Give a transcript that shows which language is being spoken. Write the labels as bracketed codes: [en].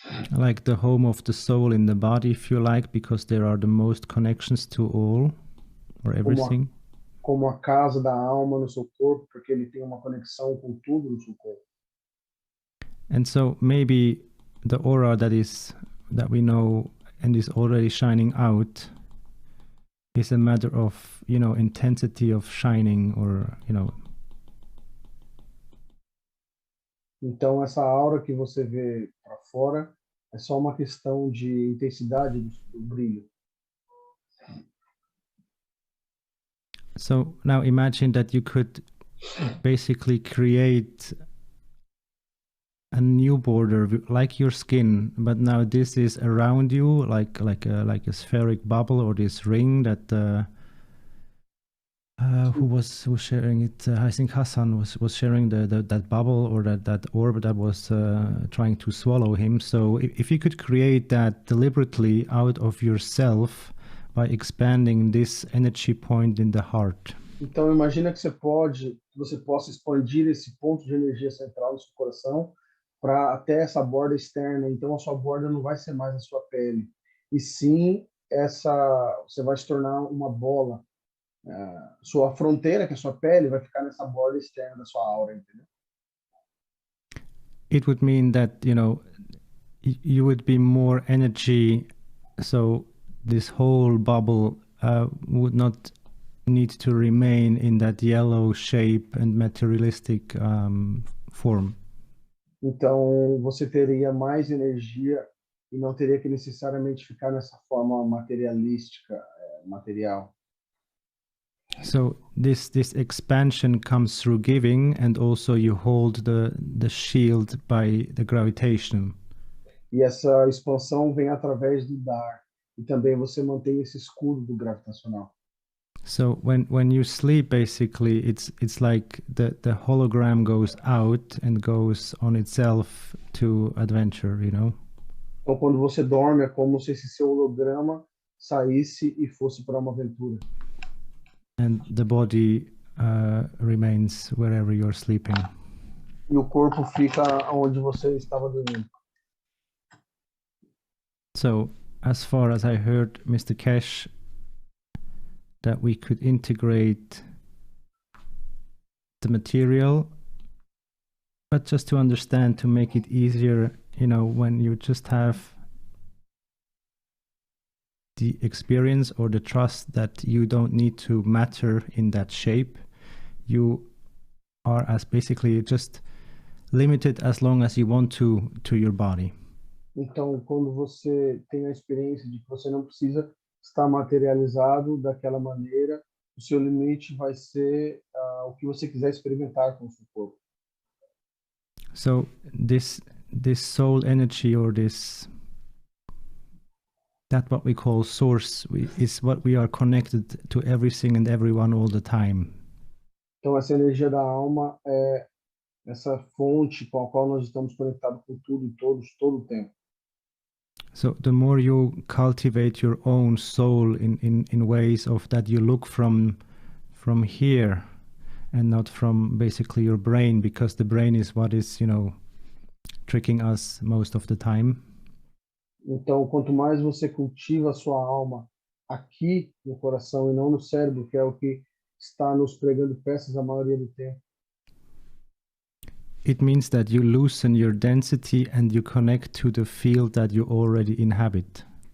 [en] Like the home of the soul in the body, if you like, because there are the most connections to all or everything. [pt] Como a casa da alma no seu corpo, porque ele tem uma conexão com tudo no seu corpo. [en] And so maybe the aura that we know and is already shining out is a matter of, intensity of shining, or, [pt] Então essa aura que você vê para fora é só uma questão de intensidade do brilho. [en] So now imagine that you could basically create a new border like your skin, but now this is around you, like a spheric bubble, or this ring that who was sharing it? I think Hassan was sharing that bubble, or that orb that was trying to swallow him. So if you could create that deliberately out of yourself by expanding this energy point in the heart. [pt] Então imagina que você possa expandir esse ponto de energia central no seu coração para até essa borda externa. Então a sua borda não vai ser mais a sua pele, e sim você vai se tornar uma bola. Sua fronteira, que é a sua pele, vai ficar nessa borda externa da sua aura, entendeu? [en] It would mean that, you would be more energy, so this whole bubble would not need to remain in that yellow shape and materialistic form. [pt] Então você teria mais energia e não teria que necessariamente ficar nessa forma materialística, material. [en] So this expansion comes through giving, and also you hold the shield by the gravitation. [pt] E essa expansão vem através do dar, e também você mantém esse escudo do gravitacional. [en] So when you sleep, basically it's like the hologram goes out and goes on itself to adventure, [pt] Então quando você dorme é como se esse seu holograma saísse e fosse para uma aventura. [en] And the body remains wherever you're sleeping. [pt] E o corpo fica onde você estava dormindo. [en] So as far as I heard, Mr. Cash, that we could integrate the material, but just to understand, to make it easier, when you just have the experience or the trust that you don't need to matter in that shape, you are as basically just limited as long as you want to your body. [pt] Então, quando você tem a experiência de que você não precisa estar materializado daquela maneira, o seu limite vai ser o que você quiser experimentar com o seu corpo. [en] So this soul energy, or that what we call source, is what we are connected to everything and everyone all the time. [pt] Então, essa energia da alma é essa fonte com a qual nós estamos conectados com tudo e todos, todo o tempo. [en] So the more you cultivate your own soul in ways of that you look from here and not from basically your brain, because the brain is what is, tricking us most of the time. [pt] Então, quanto mais você cultiva a sua alma aqui no coração e não no cérebro, que é o que está nos pregando peças a maioria do tempo. [en] It means that you loosen your density and you connect to the field that you already inhabit.